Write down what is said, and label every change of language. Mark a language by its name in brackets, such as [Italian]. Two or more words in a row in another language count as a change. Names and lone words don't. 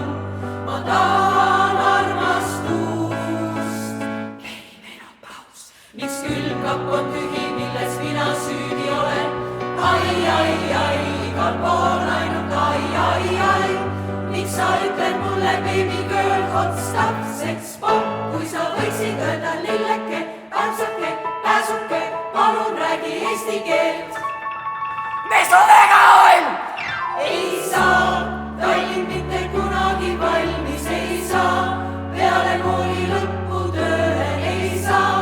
[Estonian] Ma tahan armastust. Perimenopaus. Miks külmkapp on tühi, milles mina süüdi olen? Ai, igal pool ainult ai. Miks sa ütled mulle [English] baby girl, hot stuff, sex bomb? [Estonian] Kui sa võiksid öelda lilleke, tantsake, pääsuke, palun räägi eesti keelt. Mis sul väga on? Ei saa, Tallinn mitte kunagi valmis ei saa. Peale kooli lõppu tööle ei saa.